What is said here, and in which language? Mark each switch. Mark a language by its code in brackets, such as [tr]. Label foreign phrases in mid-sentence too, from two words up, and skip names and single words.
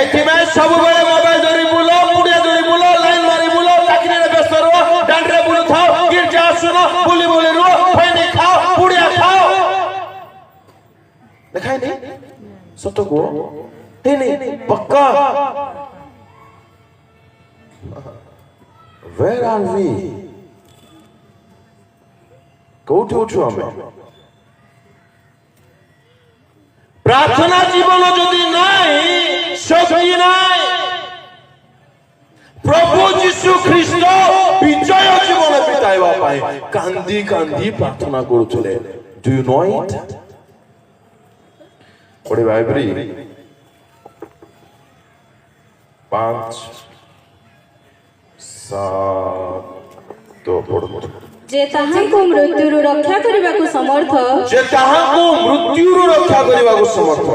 [or] ଏଥିପାଇଁ ସବୁବେଳେ ମୋବାଇଲ ଧରି ବୁଲ ପୁଡ଼ିଆ ଧରି ବୁଲ ଲାଇନ ମାରି ବୁଲ ଚାକିରିରେ ବ୍ୟସ୍ତ ରୁହ ଦାଣ୍ଡରେ ବୁଲୁଥାଅ ଗିର୍ଜା ଆସୁନ ବୁଲି ବୁଲି ରୁହ ଖଇନି ଖାଅ ପୁଡ଼ିଆ ଖାଅ ଦେଖାଇନି ସତ କୁହ ହେଇନି ପକ୍କା [en] where are we [or] କୋଉଠି ଅଛୁ ଆମେ ପ୍ରାର୍ଥନା ଜୀବନ ଯଦି ନାହିଁ ଶକ୍ତି ନାହିଁ ପ୍ରଭୁ ଯୀଶୁ ଖ୍ରୀଷ୍ଟ ବିଜୟ ଜୀବନ ବିତାଇବା ପାଇଁ କାନ୍ଦି କାନ୍ଦି ପ୍ରାର୍ଥନା କରୁଥିଲେ [en] do you know it [or] ପଢିବା ଏଭ୍ରି 5 7 ପଢନ୍ତୁ ଯେ ତାହାଙ୍କୁ ମୃତ୍ୟୁରୁ ରକ୍ଷା କରିବାକୁ ସମର୍ଥ ଯେ ତାହାଙ୍କୁ ମୃତ୍ୟୁରୁ ରକ୍ଷା କରିବାକୁ ସମର୍ଥ